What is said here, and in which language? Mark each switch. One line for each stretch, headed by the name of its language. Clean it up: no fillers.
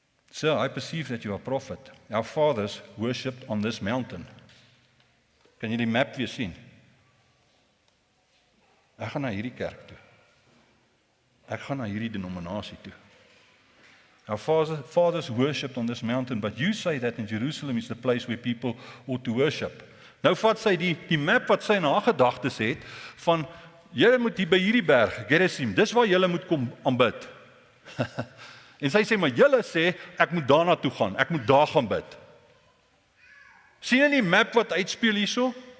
English: Sir, I perceive that you are a prophet. Our fathers worshipped on this mountain.
Afrikaans: Kan jy die map weer sien? Ek gaan na hierdie kerk toe. Ek gaan na hierdie denominasie toe.
English: Our fathers worshipped on this mountain, but you say that in Jerusalem is the place where people ought to worship.
Afrikaans: Nou vat sy die map wat sy in haar gedagtes het, van, julle moet hier by hierdie berg, Gerizim, dis waar julle moet kom aanbid. En sy sê, maar julle sê, ek moet daarna toe gaan, ek moet daar gaan bid. Sien jy die map wat uitspeel hierso?